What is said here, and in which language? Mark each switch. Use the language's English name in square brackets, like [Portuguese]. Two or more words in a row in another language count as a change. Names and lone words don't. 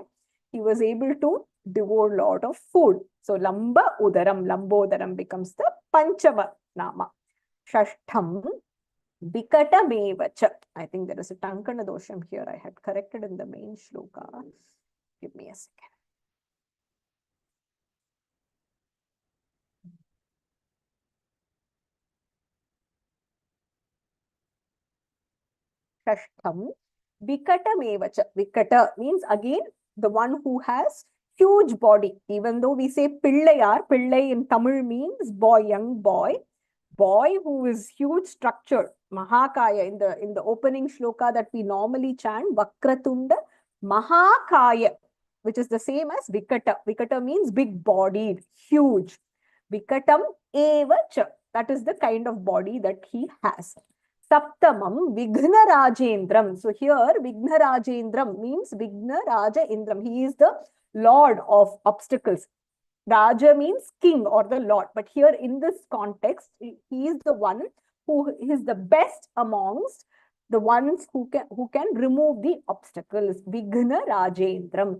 [English] He was able to devour a lot of food. So Lamba Udaram, Lambodaram becomes the [Sanskrit] Panchama nama. Shashtham Vikatamevacha. [English] I think there is a [Sanskrit] Tankana dosham [English] here. I had corrected in the main shloka. Give me a second. [Sanskrit] Shashtham Vikatamevacha. [English] Vikata means again the one who has huge body. Even though we say Pillayar, Pillai in Tamil means boy, young boy. Boy who is huge structure, Mahakaya, in the opening shloka that we normally chant, [Sanskrit] Vakratunda Mahakaya, [English] which is the same as Vikata. Vikata means big bodied, huge. [Sanskrit] Vikatam eva cha. [English] That is the kind of body that he has. [Sanskrit] Saptamam Vighna Rajendram. [English] So here [Sanskrit] Vighna Rajendram [English] means [Sanskrit] Vighna Raja Indram. [English] He is the lord of obstacles. Raja means king or the lord, but here in this context, he is the one who is the best amongst the ones who can remove the obstacles. [Sanskrit] Vighna Rajendram.